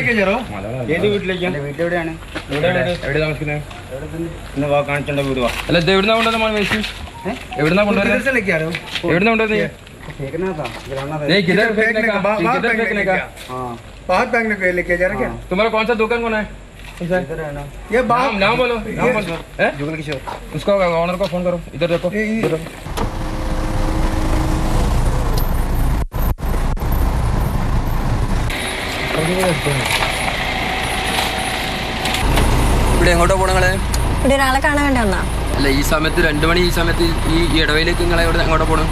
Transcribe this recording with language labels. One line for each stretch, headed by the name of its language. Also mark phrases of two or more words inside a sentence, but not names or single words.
Malayalam: വീട്ടിലെവിടെയാണ് എവിടെ താമസിക്കുന്നത്? ഇന്ന് വാ കാണിച്ചോണ്ട വീട് വാ. അല്ല ഇത് എവിടുന്നാ കൊണ്ടുവന്ന വേസ്റ്റ്? എവിടുന്നാ കൊണ്ടുവരുന്നത്? എവിടുന്നാ കൊണ്ടുവരുന്നത്?
Hindi: तुम्हारा कौन सा दुकान कौन है? ये नाम बोलो, नाम बोलो। जुगल किशोर। उसको ऑनर को फोन करो, इधर देखो, इधर देखो।
Malayalam: ഇവിടെ എങ്ങോട്ടാ പോണേ? ഇവിടെ ഒരാളെ കാണാൻ വേണ്ടി വന്നാ? അല്ല ഈ സമയത്ത് 2 മണി, ഈ സമയത്ത് ഈ ഇടവയിലേക്ക് നിങ്ങളെ എങ്ങോട്ടാ പോണേ?